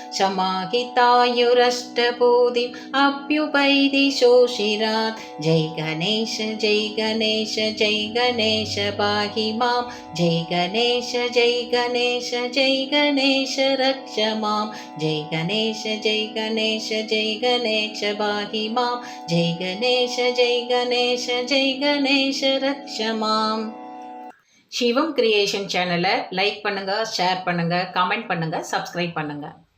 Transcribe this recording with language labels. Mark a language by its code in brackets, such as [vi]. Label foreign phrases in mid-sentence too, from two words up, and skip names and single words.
[sa] समाहितायुरष्टबोधिम् अभ्युपैति शोषिरात् जय गणेश जय गणेश जय गणेश पाहि मां जय गणेश जय गणेश जय गणेश रक्ष मां जय गणेश जय गणेश जय गणेश पाहि मां जय गणेश जय गणेश जय गणेश रक्षमाம். [ta] சிவம் கிரியேஷன் சேனலை லைக் பண்ணுங்க, ஷேர் பண்ணுங்க, கமெண்ட் பண்ணுங்க, சப்ஸ்கிரைப் பண்ணுங்க.